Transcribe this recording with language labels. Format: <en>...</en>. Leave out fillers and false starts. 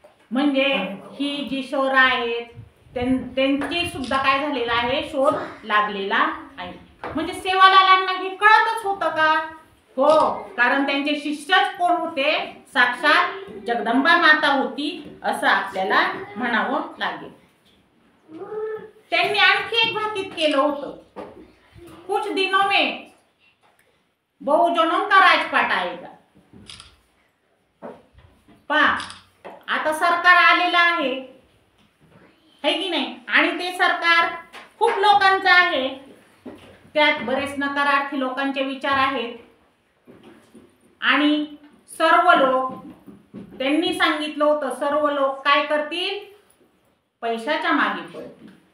<mr>म्हणजे ही जी शहर आहेत त्यांची सुद्धा काय झालेला आहे, शोध लागलेला आहे। म्हणजे सेवालालांना हे कळतच होतं का? हो, कारण त्यांचे शिष्यच कोण होते, साक्षात जगदंबा माता होती, असं आपल्याला म्हणावं लागेल। त्यांनी आणखी एक भाकीत केलं होतं,</mr> <hi>कुछ दिनों में बहुजनों का राजपाट आएगा।</hi> <mr>पहा, आता सरकार आलेलं आहे की नाही, आणि ते सरकार खूप लोकांचं आहे, त्यात बरेच नकारार्थी लोकांचे विचार आहेत आणि सर्व लोक, त्यांनी सांगितलं होतं, सर्व लोक काय करतील, पैशाच्या मागे पळतील।</mr>